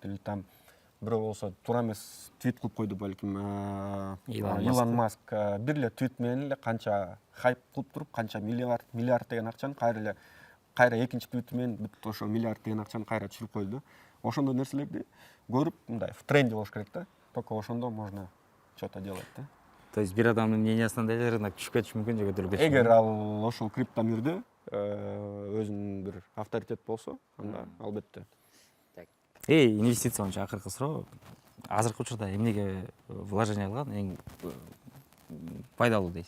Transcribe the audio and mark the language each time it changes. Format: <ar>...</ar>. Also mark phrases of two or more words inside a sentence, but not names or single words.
<ky>Или там бирөө болсо туура эмес твит кылып койду балким Илон Маск бир эле твит менен эле канча хайп кылып туруп, канча миллиард деген акчаны кайра экинчи твит менен бүт ошо миллиард деген акчаны кайра түшүрүп койду. Ошондой нерселерди көрүп, мындай</ky> <ru>в тренде</ru> <ky>болуш керек да.</ky> <ru>Только ошондо можно что-то делать да. То есть</ru> <ky>бир адамдын мнениясынан да рынок түшүп кетиши мүмкүн же көтөрүлүп кетиши мүмкүн. Эгер ал ошол криптомирде өзүнүн бир авторитет болсо, анда албетте. Инвестиция боюнча акыркы суроо. Азыркы учурда эмнеге вложение кылган эң пайдалуу дейсиз?</ky>